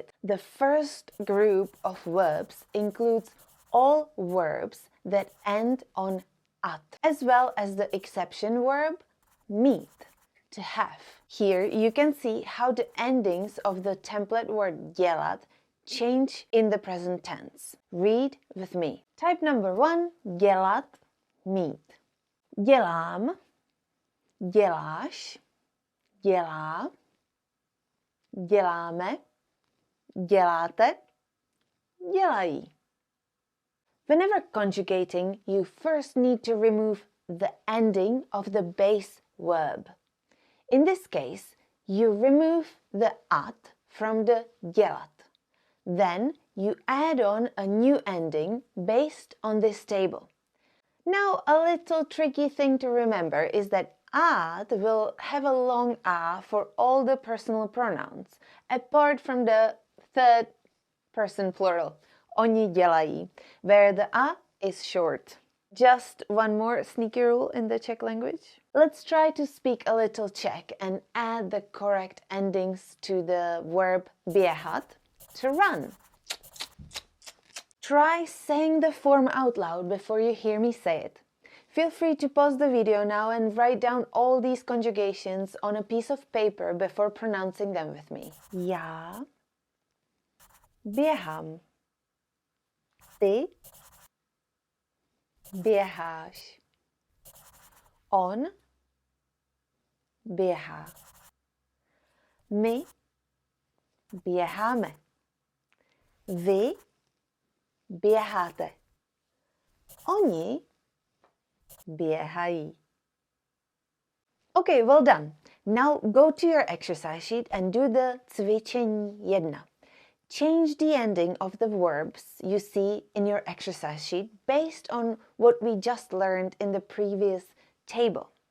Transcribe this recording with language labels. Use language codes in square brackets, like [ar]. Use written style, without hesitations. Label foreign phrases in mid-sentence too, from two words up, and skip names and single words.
[en] The first group of verbs includes all verbs that end on at, as well as the exception verb mít, to have. Here you can see how the endings of the template word dělat change in the present tense. Read with me. Type number 1, [cs] dělat, mít. Dělám, děláš, dělá, děláme, děláte, dělají. [en] Whenever conjugating, you first need to remove the ending of the base verb. In this case, you remove the at from the dělat. Then you add on a new ending based on this table. Now, a little tricky thing to remember is that at will have a long a for all the personal pronouns, apart from the third person plural, [cs] oni dělají, [en] where the a is short. Just one more sneaky rule in the Czech language. Let's try to speak a little Czech and add the correct endings to the verb běhat, to run. Try saying the form out loud before you hear me say it. Feel free to pause the video now and write down all these conjugations on a piece of paper before pronouncing them with me. [cs] Já běhám. Ty běháš. On běhá. My běháme. Vy běháte. Oni běhají. [en] Okay, well done. Now go to your exercise sheet and do the cvičení 1. Change the ending of the verbs you see in your exercise sheet based on what we just learned in the previous table.